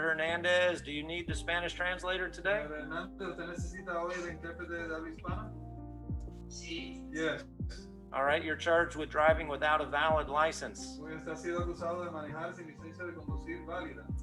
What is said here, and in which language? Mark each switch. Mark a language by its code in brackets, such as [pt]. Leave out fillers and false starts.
[en] Hernandez, do you need the Spanish translator today? [es] Señor Hernandez, ¿usted necesita hoy el intérprete de habla hispana? Sí. [en] Yes. All right, you're charged with driving without a valid license. [es] Hoy usted ha sido acusado de manejar sin licencia de conducir válida.